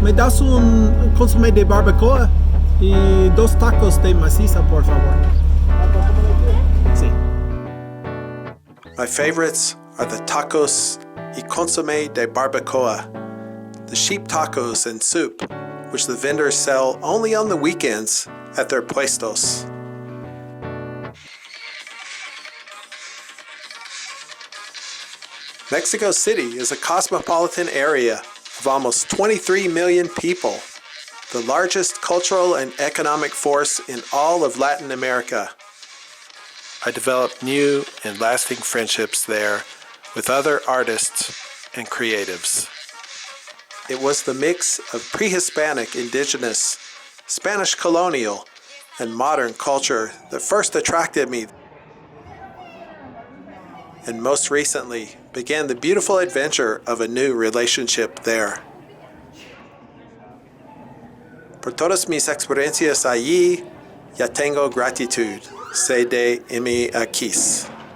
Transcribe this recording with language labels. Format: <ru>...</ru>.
<es>¿Me das un consomé de barbacoa y dos tacos de maciza, por favor? Sí.</es> <en>My favorites are the tacos</en> <es>y consomé de barbacoa,</es> <en>the sheep tacos and soup, which the vendors sell only on the weekends at their puestos. Mexico City is a cosmopolitan area of almost 23 million people, the largest cultural and economic force in all of Latin America. I developed new and lasting friendships there with other artists and creatives. It was the mix of Prehispanic Indigenous, Spanish Colonial, and modern culture that first attracted me, and most recently began the beautiful adventure of a new relationship there.</en> <es>Por todas mis experiencias allí, ya tengo gratitud. Se de mi aquis.</es>